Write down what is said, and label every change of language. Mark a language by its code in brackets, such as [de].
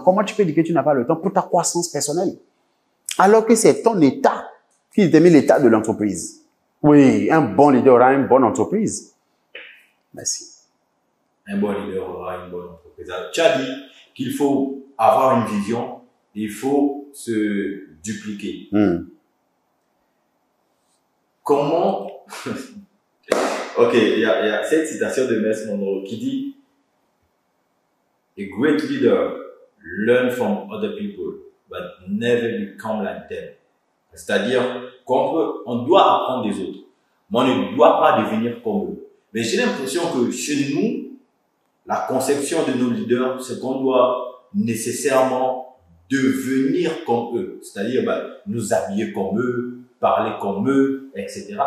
[fr] Comment tu peux dire que tu n'as pas le temps pour ta croissance personnelle? Alors que c'est ton état qui détermine l'état de l'entreprise. Oui, un bon leader aura une bonne entreprise. Merci. Un bon leader aura une bonne entreprise. Alors, tu as dit qu'il faut avoir une vision, il faut se dupliquer. Comment... Ok, il y a cette citation de Miles Monroe qui dit [en] A great leader learn from other people, but never become like them. [fr] C'est-à-dire qu'on doit apprendre des autres, mais on ne doit pas devenir comme eux. Mais j'ai l'impression que chez nous, la conception de nos leaders, c'est qu'on doit nécessairement devenir comme eux. C'est-à-dire nous habiller comme eux, parler comme eux, etc.